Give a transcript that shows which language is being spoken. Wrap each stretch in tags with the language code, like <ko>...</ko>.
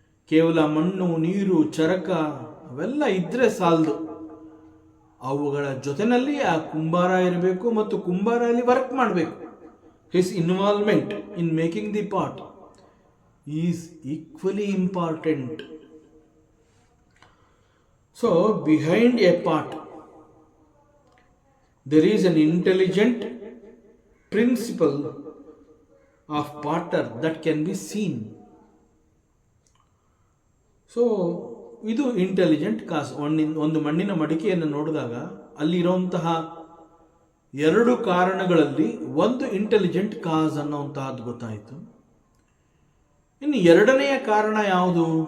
<kn>ಕೇವಲ ಮಣ್ಣು, ನೀರು, ಚರಕ ಅವೆಲ್ಲ ಇದ್ರೆ ಸಾಲದು. ಅವುಗಳ ಜೊತೆಯಲ್ಲಿ ಆ ಕುಂಬಾರ ಇರಬೇಕು ಮತ್ತು ಕುಂಬಾರ ಅಲ್ಲಿ ವರ್ಕ್ ಮಾಡಬೇಕು.</kn> <en>His involvement in making the pot is equally important. So behind a pot there is an intelligent principle of potter that can be seen.</en> <kn>So ಇದು ಇಂಟೆಲಿಜೆಂಟ್ ಕಾಸ್. ಒಂದು ಮಣ್ಣಿನ ಮಡಿಕೆಯನ್ನು ನೋಡಿದಾಗ ಅಲ್ಲಿರುವಂತಹ ಎರಡು ಕಾರಣಗಳಲ್ಲಿ ಒಂದು ಇಂಟೆಲಿಜೆಂಟ್ ಕಾಸ್ ಅನ್ನುವಂತಹದ್ದು ಗೊತ್ತಾಯಿತು. ಇನ್ನು ಎರಡನೆಯ ಕಾರಣ ಯಾವುದು?</kn>